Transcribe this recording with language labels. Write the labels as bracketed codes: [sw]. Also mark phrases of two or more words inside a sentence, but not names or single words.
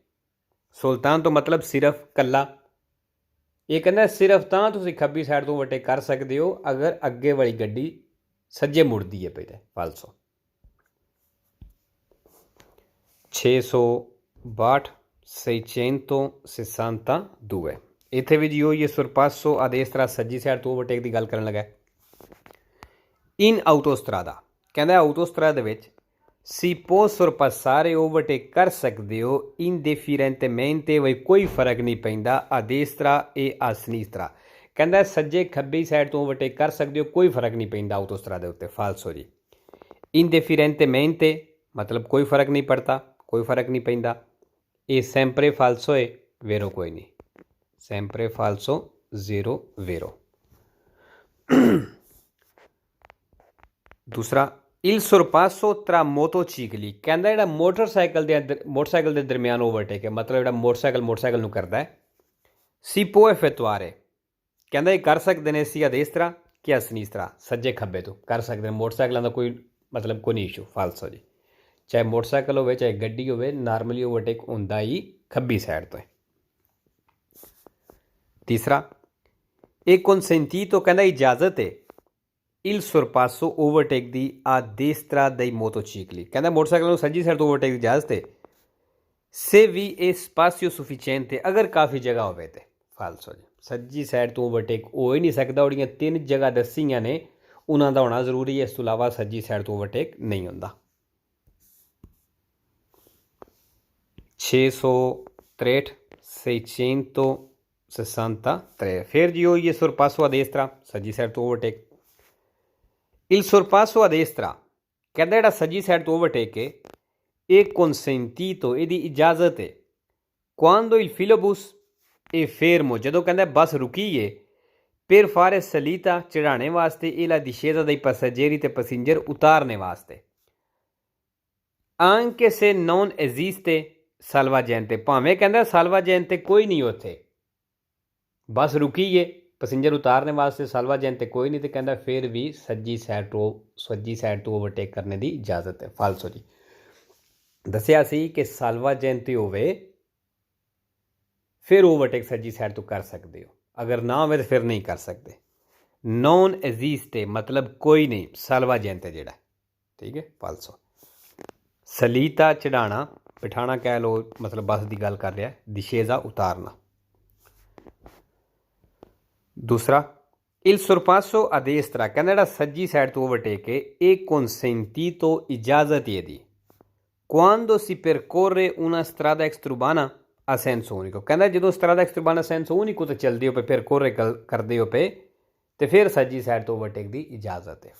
[pa] ਸੁਲਤਾਨ ਤੋਂ ਮਤਲਬ ਸਿਰਫ ਕੱਲਾ। ਇਹ ਕਹਿੰਦਾ ਸਿਰਫ ਤਾਂ ਤੁਸੀਂ ਖੱਬੀ ਸਾਈਡ ਤੋਂ ਓਵਰਟੇਕ ਕਰ ਸਕਦੇ ਹੋ ਅਗਰ ਅੱਗੇ ਵਾਲੀ ਗੱਡੀ ਸੱਜੇ ਮੁੜਦੀ ਹੈ ਪਈ ਤੇ। ਫਾਲਸੋ 662 662 ਇੱਥੇ ਵੀ ਜੀ ਉਹੀ [it] sorpasso a destra [pa] ਸੱਜੀ ਸਾਈਡ ਤੋਂ ਓਵਰਟੇਕ ਦੀ ਗੱਲ ਕਰਨ ਲੱਗਾ। [it] in autostrada [pa] ਕਹਿੰਦਾ ਆਊਟੋਸਟਰਾਦਾ ਵਿੱਚ [it] si può sorpassare [pa] ਓਵਰਟੇਕ ਕਰ ਸਕਦੇ ਹੋ indifferentemente ਵੀ ਕੋਈ ਫਰਕ ਨਹੀਂ ਪੈਂਦਾ [it] a destra e a sinistra [pa] ਕਹਿੰਦਾ ਸੱਜੇ ਖੱਬੀ ਸਾਈਡ ਤੋਂ ਓਵਰਟੇਕ ਕਰ ਸਕਦੇ ਹੋ ਕੋਈ ਫਰਕ ਨਹੀਂ ਪੈਂਦਾ ਆਊਟੋਸਟਰਾਦਾ ਉੱਤੇ। ਫਾਲਸੋ ਜੀ, indifferentemente ਮਤਲਬ ਕੋਈ ਫਰਕ ਨਹੀਂ ਪੜਤਾ, ਕੋਈ ਫਰਕ ਨਹੀਂ ਪੈਂਦਾ। ਇਹ [it] sempre falso [pa] ਹੈ, vero ਕੋਈ ਨਹੀਂ, [it] sempre falso, zero vero। [pa] ਦੂਸਰਾ [it] il sorpasso tra motocicli [pa] ਕਹਿੰਦਾ ਜਿਹੜਾ ਮੋਟਰਸਾਈਕਲ ਦੇ ਦਰਮਿਆਨ ਓਵਰਟੇਕ ਹੈ ਮਤਲਬ ਜਿਹੜਾ ਮੋਟਰਸਾਈਕਲ ਨੂੰ ਕਰਦਾ ਹੈ [it] si può effettuare [pa] ਕਹਿੰਦਾ ਇਹ ਕਰ ਸਕਦੇ ਨੇ [it] sia a destra che a sinistra [pa] ਸੱਜੇ ਖੱਬੇ ਤੋਂ ਕਰ ਸਕਦੇ ਨੇ। ਮੋਟਰਸਾਈਕਲਾਂ ਦਾ ਕੋਈ ਮਤਲਬ ਕੋਈ ਨਹੀਂ ਇਸ਼ੂ। ਫਾਲਸੋ ਜੀ, ਚਾਹੇ ਮੋਟਰਸਾਈਕਲ ਹੋਵੇ ਚਾਹੇ ਗੱਡੀ ਹੋਵੇ ਨਾਰਮਲੀ ਓਵਰਟੇਕ ਹੁੰਦਾ ਹੀ ਖੱਬੀ ਸਾਈਡ ਤੋਂ ਹੈ। ਤੀਸਰਾ ਇਹ consentito ਕਹਿੰਦਾ ਇਜਾਜ਼ਤ ਹੈ [it] il sorpasso [pa] ਓਵਰਟੇਕ ਦੀ [it] a destra dei motocicli [pa] ਕਹਿੰਦਾ ਮੋਟਰਸਾਈਕਲ ਨੂੰ ਸੱਜੀ ਸਾਈਡ ਤੋਂ ਓਵਰਟੇਕ ਦੀ ਇਜਾਜ਼ਤ ਹੈ [it] se vi è spazio sufficiente [pa] ਅਗਰ ਕਾਫੀ ਜਗ੍ਹਾ ਹੋਵੇ ਤੇ। ਫਾਲਸੋ ਜੀ, ਸੱਜੀ ਸਾਈਡ ਤੋਂ ਓਵਰਟੇਕ ਹੋ ਹੀ ਨਹੀਂ ਸਕਦਾ। ਉਹਦੀਆਂ 3 ਜਗ੍ਹਾ ਦੱਸੀਆਂ ਨੇ ਉਹਨਾਂ ਦਾ ਹੋਣਾ ਜ਼ਰੂਰੀ ਹੈ, ਇਸ ਤੋਂ ਇਲਾਵਾ ਸੱਜੀ ਸਾਈਡ ਤੋਂ ਓਵਰਟੇਕ ਨਹੀਂ ਹੁੰਦਾ। 663 663 ਫਿਰ ਜੀ ਉਹੀ [it] sorpasso a destra [pa] ਸੱਜੀ ਸਾਈਡ ਤੋਂ ਓਵਰਟੇਕ। [it] il sorpasso a destra [pa] ਕਹਿੰਦਾ ਜਿਹੜਾ ਸੱਜੀ ਸਾਈਡ ਤੋਂ ਓਵਰਟੇਕ ਹੈ ਇਹ consentito ਇਹਦੀ ਇਜਾਜ਼ਤ ਹੈ [it] quando il filobus è fermo [pa] ਜਦੋਂ ਕਹਿੰਦਾ ਬੱਸ ਰੁਕੀ ਹੈ [it] per fare salita [pa] ਚੜ੍ਹਾਣੇ ਵਾਸਤੇ [it] e la discesa dei passeggeri [pa] ਤੇ ਪੈਸੇਂਜਰ ਉਤਾਰਨੇ ਵਾਸਤੇ [it] anche se non esiste salvagente [pa] ਭਾਵੇਂ ਕਹਿੰਦਾ salvagente ਕੋਈ ਨਹੀਂ ਉੱਥੇ, ਬੱਸ ਰੁਕੀ ਹੈ ਪੈਸੇਂਜਰ ਉਤਾਰਨੇ ਵਾਸਤੇ salvagente ਕੋਈ ਨਹੀਂ ਤੇ ਕਹਿੰਦਾ ਫਿਰ ਵੀ ਸੱਜੀ ਸਾਈਡ ਤੋਂ ਓਵਰਟੇਕ ਕਰਨੇ ਦੀ ਇਜਾਜ਼ਤ ਹੈ। ਫਾਲਸੋ ਜੀ, ਦੱਸਿਆ ਸੀ ਕਿ salvagente ਹੋਵੇ ਫਿਰ ਓਵਰਟੇਕ ਸੱਜੀ ਸਾਈਡ ਤੋਂ ਕਰ ਸਕਦੇ ਹੋ, ਅਗਰ ਨਾ ਹੋਵੇ ਤਾਂ ਫਿਰ ਨਹੀਂ ਕਰ ਸਕਦੇ। [it] non esiste [pa] ਮਤਲਬ ਕੋਈ ਨਹੀਂ, salvagente ਜਿਹੜਾ, ਠੀਕ ਹੈ। ਫਾਲਸੋ ਸਲੀਤਾ ਚੜਾਣਾ ਬਿਠਾਣਾ ਕਹਿ ਲਓ ਮਤਲਬ ਬੱਸ ਦੀ ਗੱਲ ਕਰ ਰਿਹਾ, discesa ਉਤਾਰਨਾ। ਦੂਸਰਾ [it] il sorpasso a destra [pa] ਕਹਿੰਦਾ ਜਿਹੜਾ ਸੱਜੀ ਸਾਈਡ ਤੋਂ ਓਵਰਟੇਕ ਹੈ ਇਹ consentito ਇਜਾਜ਼ਤ ਇਹਦੀ [it] quando si percorre una strada extraurbana a senso unico [pa] ਕਹਿੰਦਾ ਜਦੋਂ [it] strada extraurbana senso unico [pa] ਤੇ ਚੱਲਦੇ ਹੋ ਪਏ percorre ਕਰਦੇ ਹੋ ਪਏ ਤੇ ਫਿਰ ਸੱਜੀ ਸਾਈਡ ਤੋਂ ਓਵਰਟੇਕ ਦੀ ਇਜਾਜ਼ਤ ਹੈ।